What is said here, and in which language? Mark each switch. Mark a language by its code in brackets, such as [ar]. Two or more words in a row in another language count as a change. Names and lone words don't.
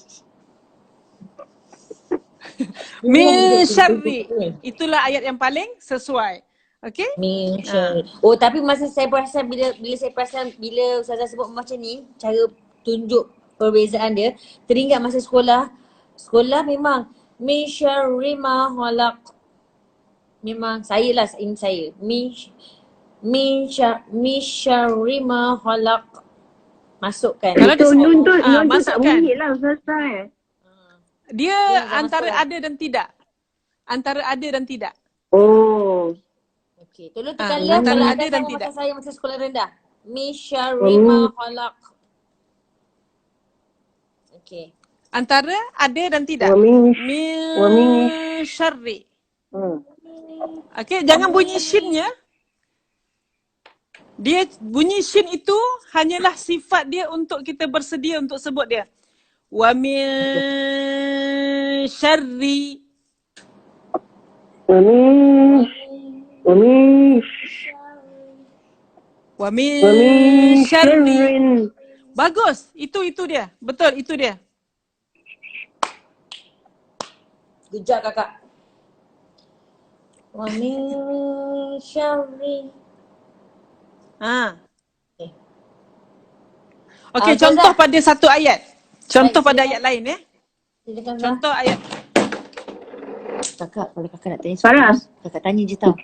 [ar] من شر. [ms] Itulah ayat yang paling sesuai. Okey? [ar] من شر. [ms] Oh, tapi masa saya perasan bila Ustazah sebut macam ni, cara tunjuk perbezaan dia, teringat masa sekolah memang [ar] من شر ما خلق. [ms] Memang saya. [ar] من شر ما خلق. [ms] Masukkan. Kalau Itu nun tu tak masukkan. bunyi lah Ustazah. Dia antara ada dan tidak. Antara ada dan tidak. Oh. Okey, tolong tekan antara kalau ada ada dan sama tidak. macam saya masa sekolah rendah. [ar] من شر ما خلق. Okey. [ms] Antara ada dan tidak. [ar] ومن شر. [ms] Okey, jangan bunyi shinnya. Dia bunyi shin itu hanyalah sifat dia untuk kita bersedia untuk sebut dia. [ar] ومن شر. ومن شر. [ms] Bagus. Itu dia. Betul, itu dia. [en] Good job kakak. [ar] ومن شر. [ms] Okey, contoh pada satu ayat. Contoh pada ayat lain Silakan. Contoh ayat. Kakak, kalau kakak nak tanya Farah. kakak tanya je tau.